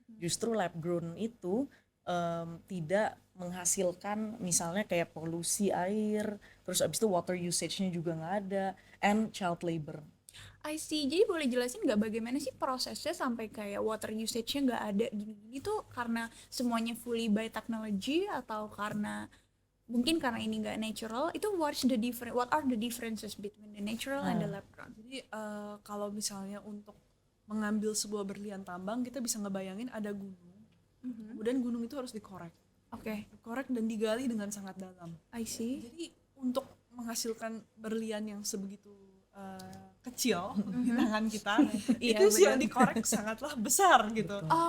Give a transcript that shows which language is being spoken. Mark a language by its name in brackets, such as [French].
[Indonesian] Justru lab grown itu tidak menghasilkan misalnya kayak polusi air, terus abis itu water usage-nya juga nggak ada, [English] and child labor. I see. [Indonesian] Jadi boleh jelasin nggak bagaimana sih prosesnya sampai kayak water usage-nya nggak ada gini-gini tuh karena semuanya [English] fully by technology [Indonesian] atau karena mungkin karena ini nggak natural? Itu [English] what are the differences between the natural and the lab grown? [Indonesian] Jadi kalau misalnya untuk mengambil sebuah berlian tambang kita bisa ngebayangin ada gunung, kemudian gunung itu harus dikorek. Dikorek dan digali dengan sangat dalam. [English] I see. [Indonesian] Jadi untuk menghasilkan berlian yang sebegitu kecil di tangan kita itu sih yang dikorek sangatlah besar gitu.